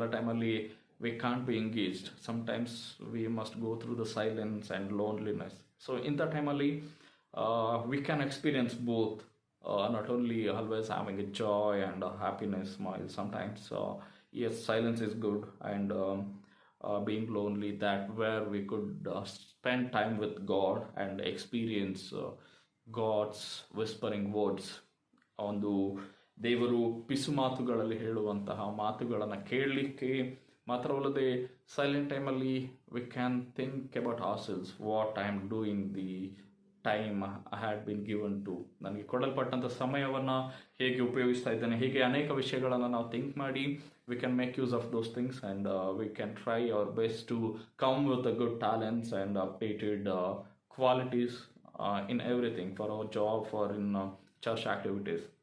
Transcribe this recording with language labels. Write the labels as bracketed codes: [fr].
[kn] ಎಲ್ಲ ಟೈಮಲ್ಲಿ [en] We can't be engaged. Sometimes we must go through the silence and loneliness. So [kn] ಇಂಥ ಟೈಮಲ್ಲಿ [en] We can experience both, not only always having a joy and a happiness smile. Sometimes yes, silence is good, and being lonely, that where we could spend time with God and experience God's whispering words. [kn] ಒಂದು ದೇವರು ಪಿಸು ಮಾತುಗಳಲ್ಲಿ ಹೇಳುವಂತಹ ಮಾತುಗಳನ್ನು ಕೇಳಲಿಕ್ಕೆ ಮಾತ್ರವಲ್ಲದೆ [en] Silent ಟೈಮಲ್ಲಿ we can think about ourselves, what I am doing the time I had been given to. [kn] ನನಗೆ ಕೊಡಲ್ಪಟ್ಟಂಥ ಸಮಯವನ್ನು ಹೇಗೆ ಉಪಯೋಗಿಸ್ತಾ ಇದ್ದೇನೆ, ಹೀಗೆ ಅನೇಕ ವಿಷಯಗಳನ್ನು ನಾವು ಥಿಂಕ್ ಮಾಡಿ [en] We can make use of those things and we can try our best to come with a good talents and updated qualities in everything for our job, for in church activities.